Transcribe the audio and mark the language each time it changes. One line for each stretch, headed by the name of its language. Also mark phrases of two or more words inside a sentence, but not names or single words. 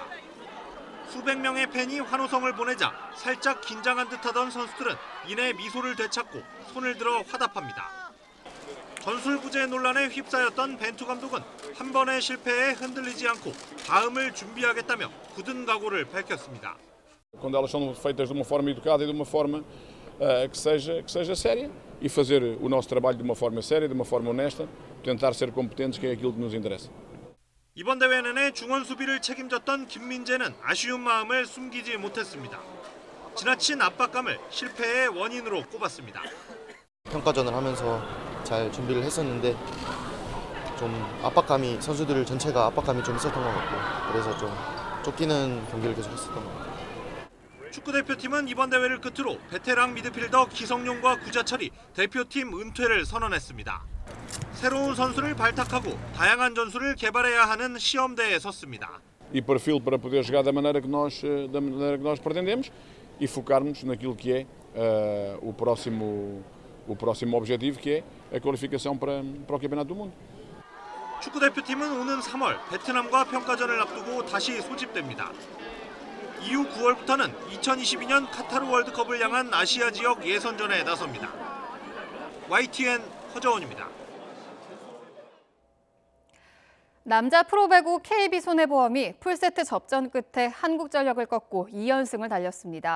Korean: 수백 명의 팬이 환호성을 보내자 살짝 긴장한 듯하던 선수들은 이내 미소를 되찾고 손을 들어 화답합니다. 전술부재 논란에 휩싸였던 벤투 감독은 한 번의 실패에 흔들리지 않고 다음을 준비하겠다며 굳은 각오를 밝혔습니다.
Portuguese: Quando elas são feitas de uma forma educada e de uma forma que seja séria e fazer o nosso trabalho de uma forma séria, de uma forma honesta, tentar ser competentes, que é aquilo que nos interessa.
Korean: 이번 대회 내내 중원 수비를 책임졌던 김민재는 아쉬운 마음을 숨기지 못했습니다. 지나친 압박감을 실패의 원인으로 꼽았습니다. 평가전을 하면서 잘 준비를 했었는데 좀 압박감이 선수들 전체가 압박감이 좀 있었던 것 같고 그래서 좀 쫓기는 경기를 계속 했었던 것 같아요. 축구대표팀은 이번 대회를 끝으로 베테랑 미드필더 기성용과 구자철이 대표팀 은퇴를 선언했습니다. 새로운 선수를 발탁하고 다양한 전술을 개발해야 하는 시험대에 섰습니다.
Portuguese: E perfil para poder jogar da maneira que nós pretendemos e focarmos naquilo que é o próximo objetivo, que é a qualificação para o Campeonato do Mundo.
Korean: 축구대표팀은 오는 3월 베트남과 평가전을 앞두고 다시 소집됩니다. 이후 9월부터는 2022년 카타르 월드컵을 향한 아시아 지역 예선전에 나섭니다. YTN 허정원입니다. 남자 프로배구 KB손해보험이 풀세트 접전 끝에 한국전력을 꺾고 2연승을 달렸습니다.